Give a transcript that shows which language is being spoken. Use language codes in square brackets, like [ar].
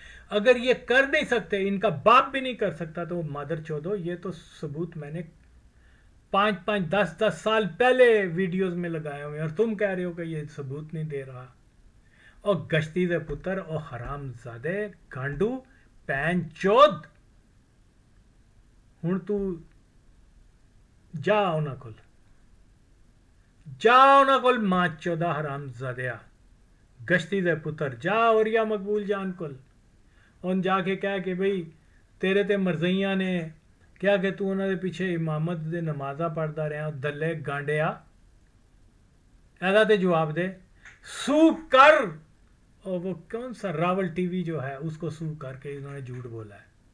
[ur] اگر یہ کر نہیں سکتے, ان کا باپ بھی نہیں کر سکتا, تو مادر چودو یہ تو ثبوت میں نے 5 10 سال پہلے ویڈیوز میں لگائے ہوئے اور تم کہہ رہے ہو کہ یہ ثبوت نہیں دے رہا. [pa] اور گشتی دے پتر اور حرام زادے گانڈو پین چود, ہوں تو جا انہاں کول, جا انہاں کول ماں چودہ حرام زادیا گشتی دے پتر, جا اوریا مقبول جان کول, اور جا کے کہہ کہ بھئی تیرے تے مرزیاں نے کیا کہ تو انہوں دے پیچھے امامت دے نمازاں پڑھدا رہا دلے گانڈیا ایسا تے جواب دے سو کر. [ur] اور وہ کون سا راول ٹی وی جو ہے اس کو سو کر کے انہوں نے جھوٹ بولا ہے.